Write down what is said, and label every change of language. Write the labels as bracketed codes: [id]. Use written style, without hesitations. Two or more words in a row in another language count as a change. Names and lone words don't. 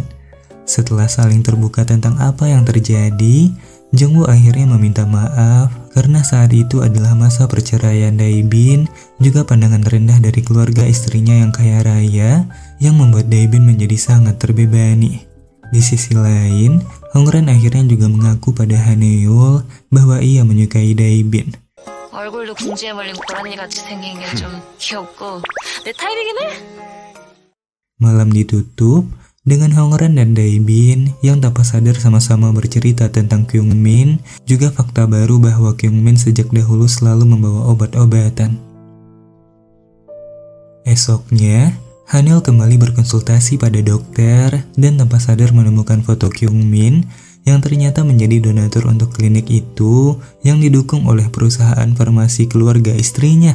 [id] Setelah saling terbuka tentang apa yang terjadi, Jongwoo akhirnya meminta maaf karena saat itu adalah masa perceraian Daebin, juga pandangan rendah dari keluarga istrinya yang kaya raya yang membuat Daebin menjadi sangat terbebani. Di sisi lain, Hongren akhirnya juga mengaku pada Haniul bahwa ia menyukai Daebin. [ko] 얼굴도 궁지에 말린 고라니 같이 생긴 게 좀 귀엽고 내 타입이긴 해. [id] Malam ditutup dengan Hongren dan Daebin yang tanpa sadar sama-sama bercerita tentang Kyungmin, juga fakta baru bahwa Kyungmin sejak dahulu selalu membawa obat-obatan. Esoknya, Haniul kembali berkonsultasi pada dokter dan tanpa sadar menemukan foto Kyungmin yang ternyata menjadi donatur untuk klinik itu yang didukung oleh perusahaan farmasi keluarga istrinya.